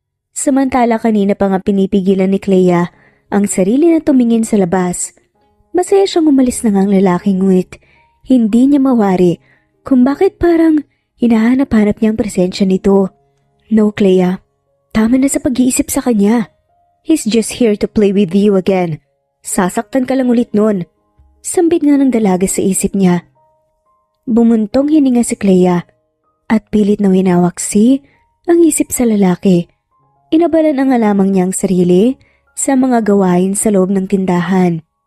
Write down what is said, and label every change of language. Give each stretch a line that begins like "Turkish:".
Filipino: Samantala kanina pa nga pinipigilan ni Clea ang sarili na tumingin sa labas. Masaya siyang umalis na nga ang lalaking ngunit hindi niya mawari kung bakit parang hinahanap-hanap niya ang presensya nito.
English: No,
Filipino: Clea. Tama na sa pag-iisip sa kanya.
English: He's just here to play with you again.
Filipino: Sasaktan ka lang ulit nun. Sambit nga ng dalaga sa isip niya. Bumuntong hininga si Clea at pilit na winawaksi ang isip sa lalaki. Inabalan ang lamang niyang sarili sa mga gawain sa loob ng tindahan.